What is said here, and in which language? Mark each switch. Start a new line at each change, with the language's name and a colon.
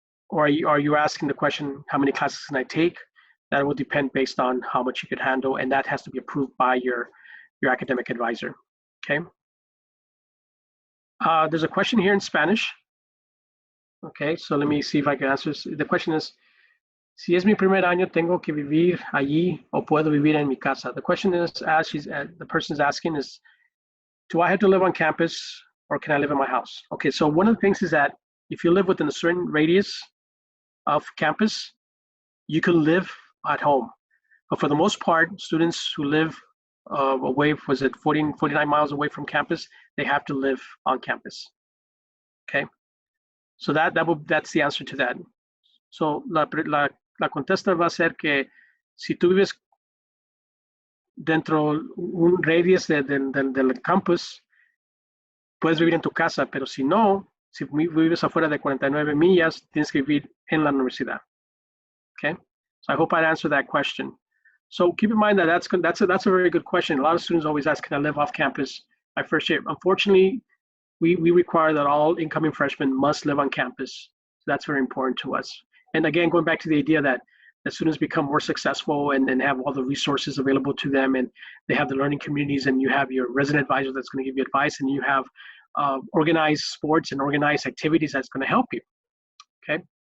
English: Or are you asking the question, how many classes can I take? That will depend based on how much you could handle, and that has to be approved by your academic advisor, okay? There's a question here in Spanish. Okay, so let me see if I can answer this. The question is,
Spanish: si es mi primer año, tengo que vivir allí o puedo vivir en mi casa?
English: The question is, the person is asking is, do I have to live on campus or can I live in my house? Okay, so one of the things is that if you live within a certain radius of campus, you can live at home. But for the most part, students who live away, 49 miles away from campus, they have to live on campus. Okay, so that's the answer to that.
Spanish: So la contesta va a ser que si tú vives dentro un radius del campus, puedes vivir en tu casa, pero si no, si vives afuera de 49 millas, tienes que vivir en la universidad.
English: Okay, so I hope I answered that question. So keep in mind that that's a very good question. A lot of students always ask, can I live off campus my first year? Unfortunately, we require that all incoming freshmen must live on campus. So that's very important to us. And again, going back to the idea that students become more successful and have all the resources available to them, and they have the learning communities, and you have your resident advisor that's going to give you advice, and you have organized sports and organized activities that's going to help you. Okay.